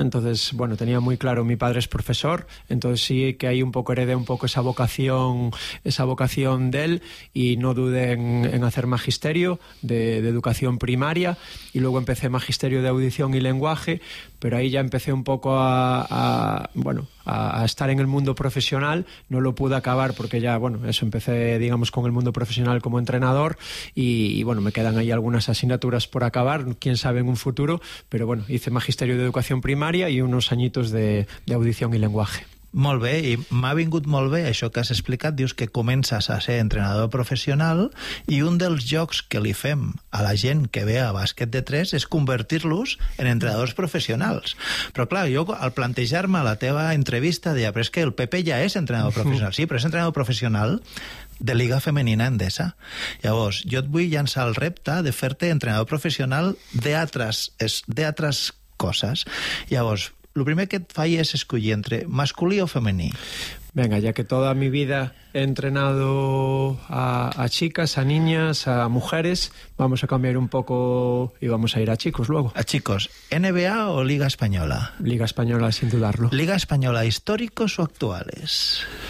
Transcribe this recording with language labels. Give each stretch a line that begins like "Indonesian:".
Spanish: Entonces, bueno, tenía muy claro, mi padre es profesor, entonces sí que ahí un poco heredé un poco esa vocación de él, y no dudé en hacer magisterio de educación primaria, y luego empecé magisterio de audición y lenguaje, pero ahí ya empecé un poco a estar en el mundo profesional. No lo pude acabar porque ya, bueno, eso, empecé, digamos, con el mundo profesional como entrenador, y bueno, me quedan ahí algunas asignaturas por acabar, quién sabe en un futuro, pero bueno, hice magisterio de educación primaria y unos añitos de audición y lenguaje.
Catalan: Molt bé, i m'ha vingut molt bé això que has explicat. Dius que comences a ser entrenador professional i un dels jocs que li fem a la gent que ve a bàsquet de 3 és convertir-los en entrenadors professionals. Però clar, jo al plantejar-me la teva entrevista deia, però és que el Pepe ja és entrenador professional. Sí, però és entrenador professional de Liga Femenina Endesa. Llavors, jo et vull llançar el repte de fer-te entrenador professional d'altres coses. Llavors, el primer que et faig és escollir entre masculí o femení.
Spanish: Venga, ya que toda mi vida he entrenado a chicas, a niñas, a mujeres, vamos a cambiar un poco y vamos a ir a chicos luego. A chicos, ¿NBA o Liga Española? Liga Española, sin dudarlo. ¿Liga Española, históricos o actuales?